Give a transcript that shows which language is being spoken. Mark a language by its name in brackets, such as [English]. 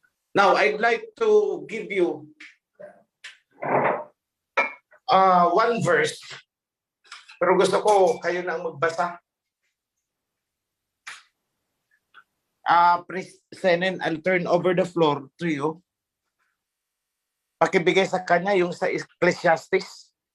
[English] Now, I'd like to give you one verse. [Filipino] Pero gusto ko kayo na ang magbasa. [English] Senen, I'll turn over the floor to you. [Filipino] Pakibigay sa kanya yung sa Ecclesiastes.